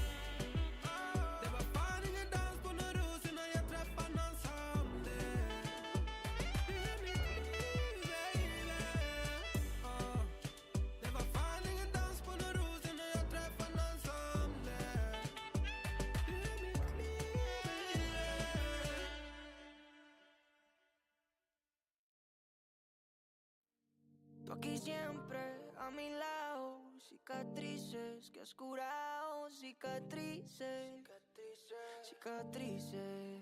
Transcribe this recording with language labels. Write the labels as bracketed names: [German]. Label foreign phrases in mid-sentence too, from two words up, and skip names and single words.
[Swedish] Det var fan ingen dans på någon ros innan jag träffade någon som det. Det är mitt liv baby. Det var fan ingen dans på någon ros innan jag träffade någon som det. Det är mitt liv [Spanish] Tú aquí siempre a mi lado, cicatrices que has curado, cicatrices, cicatrices.